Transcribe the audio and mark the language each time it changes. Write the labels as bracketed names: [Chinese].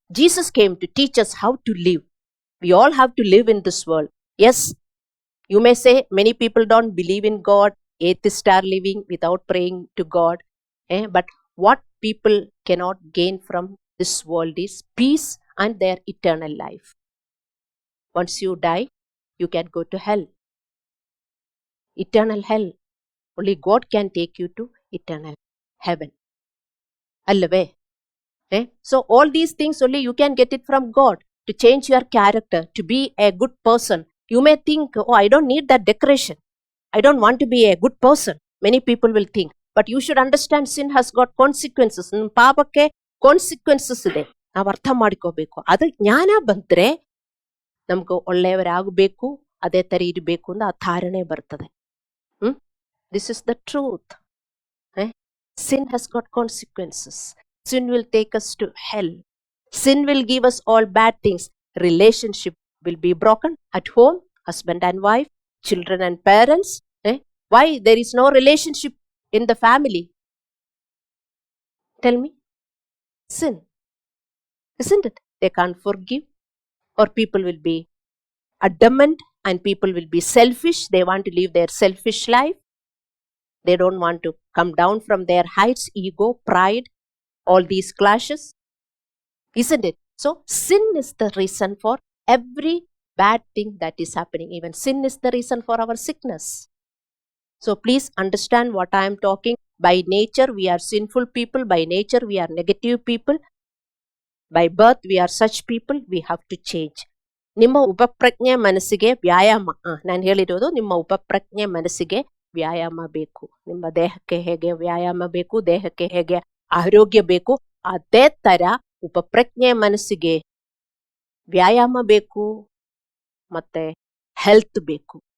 [English] Jesus came to teach us how to live. We all have to live in this world. Yes, you may say many people don't believe in God. Atheist are living without praying to God. But what people cannot gain from this world is peace and their eternal life. Once you die, you can go to hell. Eternal hell. Only God can take you to eternal heaven. [Kannada] Allave? [English] So all these things only you can get it from God. to change your character, to be a good person. You may think, oh, I don't need that decoration. I don't want to be a good person. Many people will think. But you should understand sin has got consequences. [Kannada] ಪಾಪಕ್ಕೆ consequences ಇದೆ. ನಾವು ಅರ್ಥ ಮಾಡ್ಕೋಬೇಕು. ಅದು ಜ್ಞಾನ ಬಂದ್ರೆ ನಮ್ಗೆ ಒಳ್ಳೆಯವರಾಗಬೇಕು, ಅದೇ ತರ ಇರಬೇಕು ಅಂತ ಆ ಧಾರಣೆ ಬರ್ತದೆ. [English] This is the truth. Sin has got consequences. Sin will take us to hell. Sin will give us all bad things. Relationship will be broken at home, husband and wife, children and parents. Why there is no relationship in the family? Tell me. Sin. Isn't it? They can't forgive, or people will be adamant and people will be selfish. They want to live their selfish life. They don't want to come down from their heights, ego, pride, all these clashes. Isn't it? So, sin is the reason for every bad thing that is happening. Even sin is the reason for our sickness. So, please understand what I am talking. By nature, we are sinful people. By nature, we are negative people. By birth, we are such people. We have to change. [Kannada] ನಿಮ್ಮ ಉಪಪ್ರಜ್ಞೆ ಮನಸ್ಸಿಗೆ ವ್ಯಾಯಾಮ. ನಾನು ಹೇಳಿರೋದು ನಿಮ್ಮ ಉಪಪ್ರಜ್ಞೆ ಮನಸ್ಸಿಗೆ ವ್ಯಾಯಾಮ ಬೇಕು. ನಿಮ್ಮ ದೇಹಕ್ಕೆ ಹೇಗೆ ವ್ಯಾಯಾಮ ಬೇಕು, ದೇಹಕ್ಕೆ ಹೇಗೆ ಆರೋಗ್ಯ ಬೇಕು, ಅದೇ ತರ ಉಪಪ್ರಜ್ಞೆ ಮನಸ್ಸಿಗೆ ವ್ಯಾಯಾಮ ಬೇಕು, ಮತ್ತೆ ಹೆಲ್ತ್ ಬೇಕು.